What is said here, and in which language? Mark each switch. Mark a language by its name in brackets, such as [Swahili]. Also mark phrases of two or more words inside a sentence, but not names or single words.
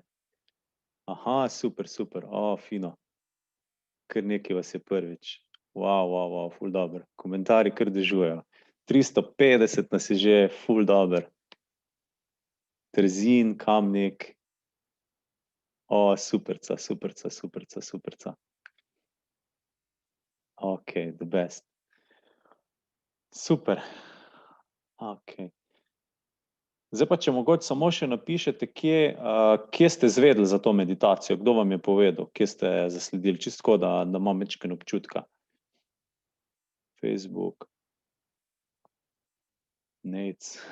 [Slovenian] Aha, super, fino. Kar nekaj vas je prvič. Wow, ful dobro. Komentarji kar dežujejo. 350 nas je že, ful dobro. Trzin, Kamnik. Superca. [English] Ok, the best. [Slovenian] Super. Ok. Zdaj pa, če mogoče samo še napišete, kje ste izvedeli za to meditacijo, kdo vam je povedal, kje ste zasledili, čisto tako, da imam majčkeno občutka. Facebook. Nec.